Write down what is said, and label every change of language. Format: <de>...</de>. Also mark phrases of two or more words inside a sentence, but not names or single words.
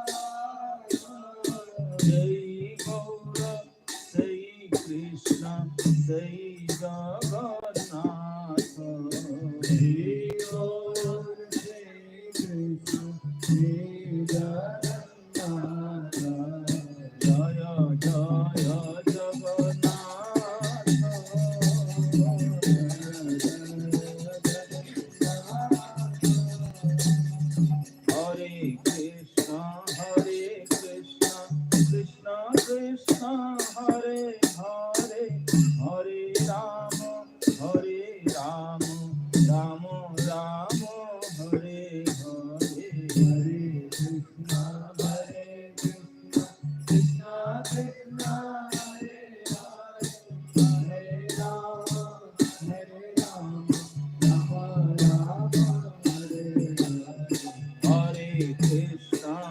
<bn>জয় গৌর সেই কৃষ্ণ সেই জগন্নাথ জয় গৌর সেই কৃষ্ণ সেই জগন্নাথ জয় জয় জগন্নাথ</bn> <sa>হরে কৃষ্ণ কৃষ্ণ কৃষ্ণ হরে হরে হরে রাম রাম রাম হরে হরে হরে কৃষ্ণ কৃষ্ণ কৃষ্ণ হরে হরে রাম রাম রাম হরে হরে কৃষ্ণ</sa>